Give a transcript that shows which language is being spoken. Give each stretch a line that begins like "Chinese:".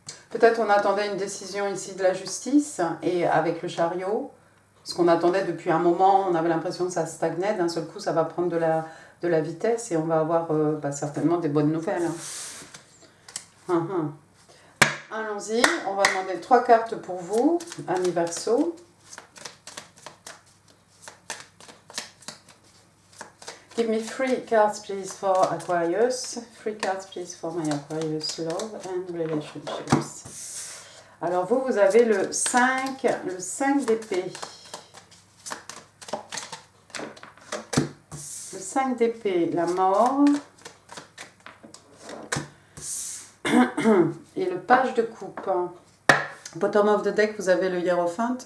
French: Peut-être on attendait une décision ici de la justice et avec le chariot, ce qu'on attendait depuis un moment, on avait l'impression que ça stagnait. D'un seul coup, ça va prendre de la vitesse et on va avoir certainement des bonnes nouvelles. Hein. Allons-y, on va demander 3 cartes pour vous, Amis Verseau.
English: Give me 3 cards please for Aquarius. 3 cards please for my Aquarius love and relationships.
French: Alors vous avez le 5 d'épée. Le 5 d'épée, la mort. Et le page de coupe.
English: Bottom of the deck,
French: vous avez le hiérophant.